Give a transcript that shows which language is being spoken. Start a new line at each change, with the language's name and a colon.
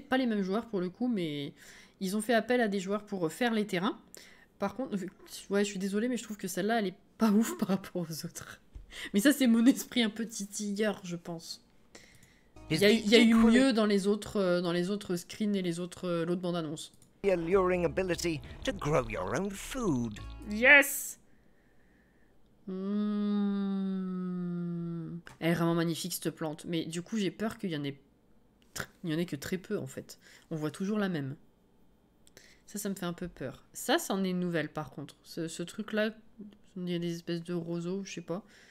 French: Pas les mêmes joueurs pour le coup, mais ils ont fait appel à des joueurs pour faire les terrains. Par contre, ouais, je suis désolée, mais je trouve que celle-là, elle est pas ouf par rapport aux autres. Mais ça, c'est mon esprit un peu titilleur, je pense. Il y a eu mieux dans les autres screens et l'autre bande-annonce.
English: the alluring ability to grow your own food. Yes.
French: Elle est vraiment magnifique cette plante. Mais du coup, j'ai peur qu'il y en ait que très peu en fait. On voit toujours la même. Ça me fait un peu peur. Ça, c'en est une nouvelle par contre. Ce truc-là, il y a des espèces de roseaux, je sais pas.